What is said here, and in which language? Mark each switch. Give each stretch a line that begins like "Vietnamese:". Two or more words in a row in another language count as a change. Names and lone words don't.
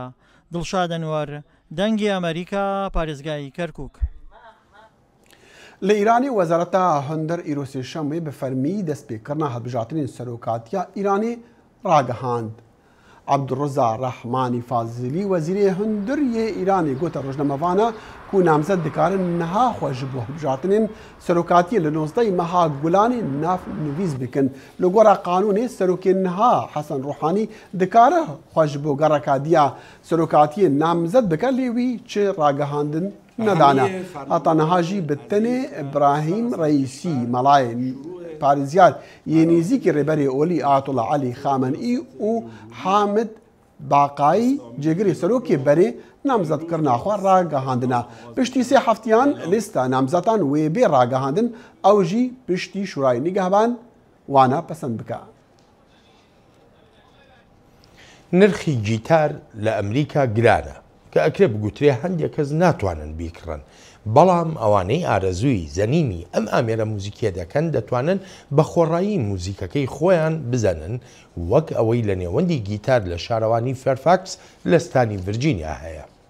Central Kurdish: دڵشاد ئەنوەر، دەنگی ئەمریکا، پارێزگای کەرکووک.
Kurdish: لە ئیرانی وەزارەتە هەندەر ئیرۆسی شەمێ بە فەرمی دەستپێکردنا هەڵبژاردنین سەرۆکاتیە ئیرانی ڕاگەهاند. عەبدوڕەزا ڕەحمانی فازلی وەزیرê هەندەریê ئیرانی گوتە ڕۆژنامەوانە ku namzet dikarin niha xwe ji bo hilbijartinên serokatiyê li 19 meha Gulanê nav nivîs bikin. Li gora qanûnê serokê niha Hesan Ruhanî dikare xwe ji bo gereka diya serokatiyê namzet bike lê wî çi ragihandin nedane. Heta niha jî bi tenê İbrahîm Reîsî melayê Parêzyar yê nêzîkî rêberê Olî Ayetullah Elî Xamenî û Hamid Baqayî cêgirê serokê berê namzetkirina xwe ragihandine. Piştî sê heftiyan lîsta namzetan wê bê ragihandin ew jî piştî Şurayê Nîgehban wana pesend bike.
Central Kurdish: نرخی گیتار لە ئەمریکا گرانە کە ئەکرێ بگوترێ هەندێک کەس ناتوانن بیکڕن، بەڵام ئەوانەی ئارەزووی زەنینی ئەم ئامێرە موزیکیە دەکەن دەتوانن بە خۆڕایی موزیکەکەی خۆیان بزەنن، وەک ئەوەی لە نێوەندی گیتار لە شارەوانی فێرفاکس لە ستانی ڤرجینیا هەیە.